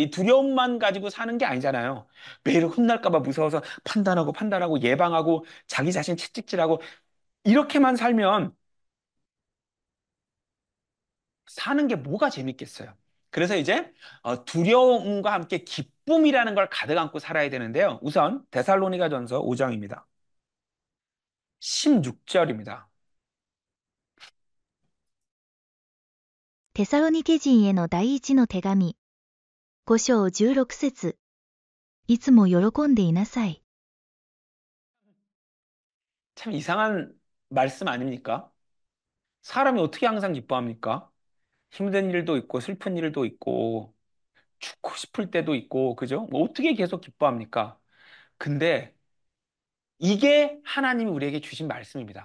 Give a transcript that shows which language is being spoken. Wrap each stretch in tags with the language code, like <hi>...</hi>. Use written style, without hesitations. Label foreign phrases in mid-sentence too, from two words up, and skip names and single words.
<ko>이 두려움만 가지고 사는 게 아니잖아요. 매일 혼날까 봐 무서워서 판단하고 예방하고 자기 자신 채찍질하고 이렇게만 살면 사는 게 뭐가 재밌겠어요. 그래서 이제 두려움과 함께 기쁨이라는 걸 가득 안고 살아야 되는데요. 우선 데살로니가전서 5장입니다. 16절입니다.</ko> <ja>テサロニケ人への第一の手紙、5章16節。いつも喜んでいなさい。</ja> <ko>참 이상한 말씀 아닙니까? 사람이 어떻게 항상 기뻐합니까? 힘든 일도 있고 슬픈 일도 있고 죽고 싶을 때도 있고 그죠? 뭐 어떻게 계속 기뻐합니까? 근데 이게 하나님이 우리에게 주신 말씀입니다.</ko>